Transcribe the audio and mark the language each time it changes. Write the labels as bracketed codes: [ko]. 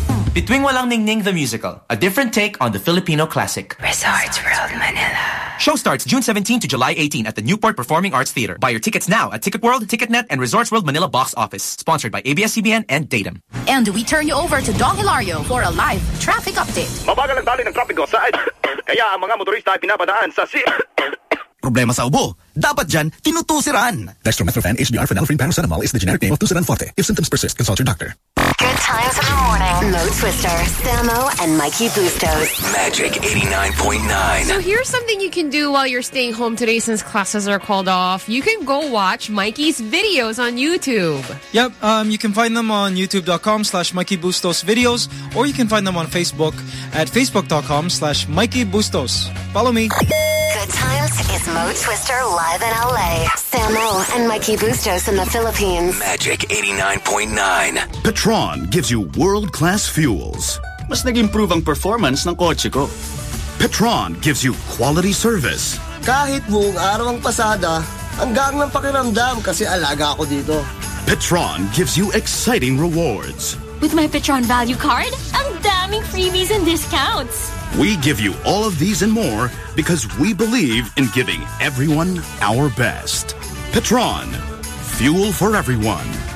[en] Bitwing Walang Ningning the Musical, a different take on the Filipino classic. Resorts World Manila. Show starts June 17 to July 18 at the Newport Performing Arts Theater. Buy your tickets now at Ticket World, Ticketnet, and Resorts World Manila box office. Sponsored by ABS-CBN and Datum. And we turn you over to Don Hilario for a live traffic update. [tl] Mabagal ang dali ng trapiko sa kaya ang mga motorista ay pinapadaan sa si... Problema sa ubo. Dapat dyan, tinutusiran. [en] Dextromethrofen HBR phenylephrine paracetamol is the generic name of Tusiran Forte. If symptoms persist, consult your doctor. Good times in the morning. Mo Twister, Sammo, and Mikey Bustos. Magic 89.9. So here's something you can do while you're staying home today since classes are called off. You can go watch Mikey's videos on YouTube. Yep, you can find them on youtube.com/MikeyBustosVideos or you can find them on Facebook at facebook.com/MikeyBustos. Follow me. Good times is Mo Twister live in LA. Sammo and Mikey Bustos in the Philippines. Magic 89.9. Petron gives you world-class fuels. [tl] Mas nag-improve ang performance ng kotse ko. [en] Petron gives you quality service. [tl] Kahit buong araw ang pasada, hanggang ng pakiramdam kasi alaga ako dito. [en] Petron gives you exciting rewards. With my Petron Value Card, [tl] ang daming [en] freebies and discounts. We give you all of these and more because we believe in giving everyone our best. Petron, fuel for everyone.